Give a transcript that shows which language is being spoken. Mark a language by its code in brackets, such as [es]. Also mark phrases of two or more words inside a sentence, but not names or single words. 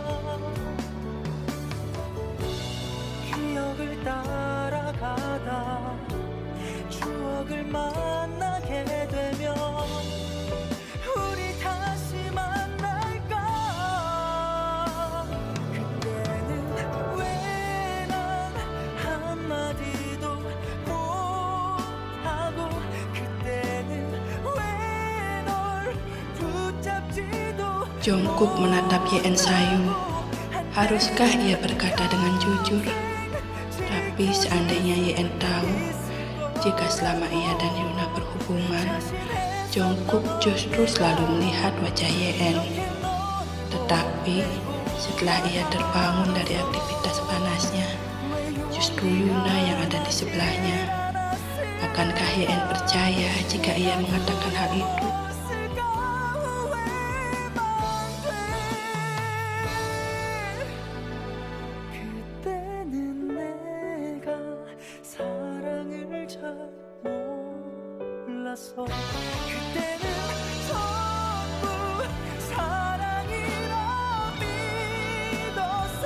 [ko] 기억을 따라가다 추억을 만나게 되면 우리 다시 만날까. 그때는 왜 난 한마디도 못하고 그때는 왜 널 붙잡지도. [id] Jungkook menatap Yeon sayu. Haruskah ia berkata dengan jujur? Tapi seandainya Yeon tahu jika selama ia dan Yuna berhubungan, Jungkook justru selalu melihat wajah Yeon. Tetapi setelah ia terbangun dari aktivitas panasnya, justru Yuna yang ada di sebelahnya. Akankah Yeon percaya jika ia mengatakan hal itu? [ko] 그때는 전부 사랑이라 믿었어.